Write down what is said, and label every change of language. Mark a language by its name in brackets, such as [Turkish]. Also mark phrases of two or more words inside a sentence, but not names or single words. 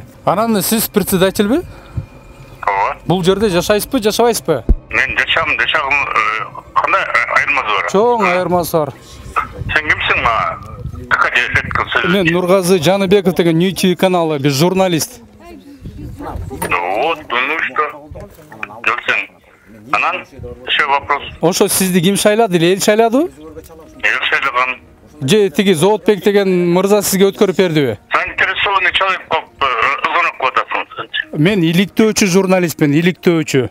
[Kyrgyz] Анан сиз председательби? Ооба. Бул жерде жашайсызбы, жашабайсызбы? Мен жашагым, кандай айырмасы бар? Чоң айырмасы бар. Сен кимсиң мага? Мен Нургазы Жаныбеков деген Ничи каналы, биз журналист. [Russian] Вот, ну что? [Kyrgyz] Келсең. [Russian] Анан еще вопрос. [Kyrgyz] Ошо сизди ким шайлады эле, эл шайладыбы? Эл шайлаган. Же тиги Зоотбек деген мырза сизге өткөрүп бердиби? [Russian] Заинтересованный человек [Kyrgyz] звонок кылып атасың. Мен иликтөөчү журналистмин, иликтөөчү.